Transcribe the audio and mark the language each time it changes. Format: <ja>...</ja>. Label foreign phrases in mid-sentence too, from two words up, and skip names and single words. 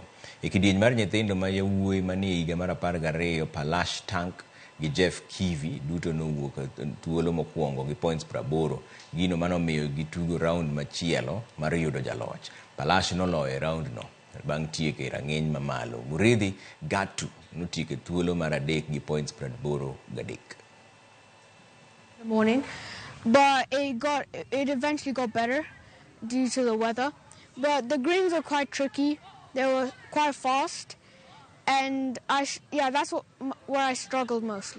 <luo>E kidieny mar nyithindo ma yawuoyi manie higa mar 12, Palash Tank gi Jeff Kivi duto nowuok thuolo mokwongo gi points 80, gino manomiyo gitugo round machielo mar yudo jaloch. Palash noloyo e round no bang' tieko e rang'iny mamalo. Muridhi Gatu notieko e thuolo mar adek gi points 83.</luo> <en>Good morning, but it eventually got better due to the weather. But the greens were quite tricky. They were quite fast. And that's where I struggled mostly.</en>